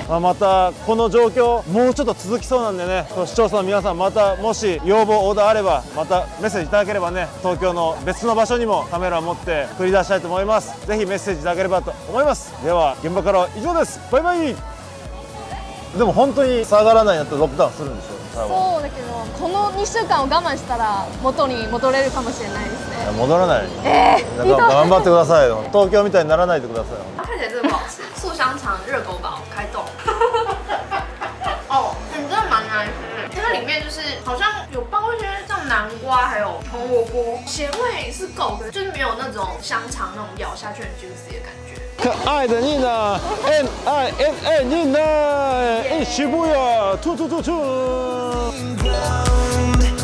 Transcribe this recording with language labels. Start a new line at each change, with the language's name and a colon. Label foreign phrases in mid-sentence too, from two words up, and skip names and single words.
Japanese: またこの状況もうちょっと続きそうなんでね、視聴者の皆さんまたもし要望オーダーあればまたメッセージいただければね、東京の別の場所にもカメラを持って繰り出したいと思います。ぜひメッセージいただければと思います。では現場からは以上です。バイバイ。でも本当に下がらないんだったらロックダウンするんでしょ多分。そうだけどこの2週間を我慢したら元に戻れるかもしれないですね。戻らない。ひどい。頑張ってくださいよ。東京みたいにならないでくださいよ。
Chinese: 看起来真的不好吃，素香肠热狗堡开动。哦，真的蛮难吃的，它里面就是好像有包一些像南瓜还有红萝卜，咸味是够的，就是没有那种香肠那种咬下去很 juicy 的感觉。
Japanese: 可愛的ニーナ NINA ニーナ渋谷トゥトゥトゥトゥ。